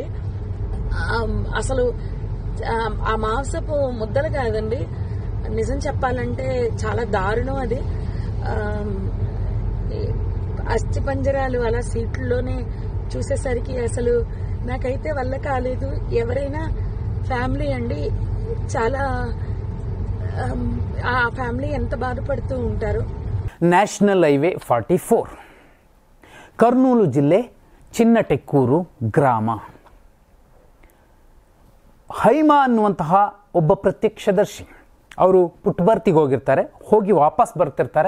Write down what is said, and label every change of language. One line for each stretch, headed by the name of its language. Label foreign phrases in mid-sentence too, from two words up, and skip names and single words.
Telugu: అసలు ఆ మాంసపు ముద్దలు కాదండి, నిజం చెప్పాలంటే చాలా దారుణం అది. అస్థి పంజరాలు అలా సీట్లలోనే చూసేసరికి అసలు నాకైతే వల్ల కాలేదు. ఎవరైనా ఫ్యామిలీ అండి, చాలా ఆ ఫ్యామిలీ ఎంత బాధపడుతూ ఉంటారు.
Kannada: ನ್ಯಾಷನಲ್ ಹೈವೇ 44 ಕರ್ನೂಲು ಜಿಲ್ಲೆ ಚಿನ್ನಟೆಕ್ಕೂರು ಗ್ರಾಮ. ಹೈಮಾ ಅನ್ನುವಂತಹ ಒಬ್ಬ ಪ್ರತ್ಯಕ್ಷದರ್ಶಿ, ಅವರು ಪುಟ್ಟಬರ್ತಿಗೆ ಹೋಗಿರ್ತಾರೆ, ಹೋಗಿ ವಾಪಸ್ ಬರ್ತಿರ್ತಾರೆ.